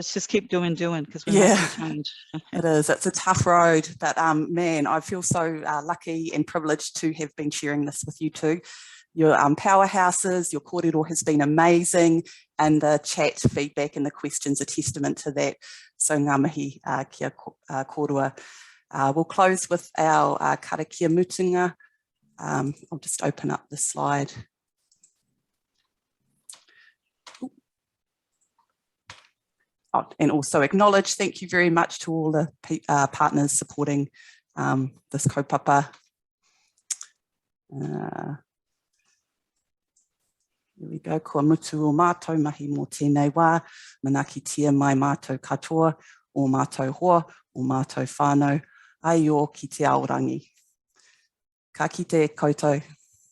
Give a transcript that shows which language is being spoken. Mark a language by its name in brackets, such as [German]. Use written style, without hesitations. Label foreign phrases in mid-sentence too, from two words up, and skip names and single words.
[English] Let's just keep doing because we're making change. It is. It's a tough road, but man, I feel so lucky and privileged to have been sharing this with you too. Your powerhouses, your kōrero has been amazing, and the chat feedback and the questions are testament to that. [Māori] So ngā mihi kia kōrua. [English] We'll close with our [Māori] karakia mutunga. [English] I'll just open up the slide. Oh, and also acknowledge, thank you very much to all the partners supporting this kaupapa. Here we go. [Māori] Kua mutu o mātou mahi mō tēnei wā, manaki tia mai mātou katoa, o mātou hoa, o mātou whānau, ai o ki te aorangi. Ka kite koutou.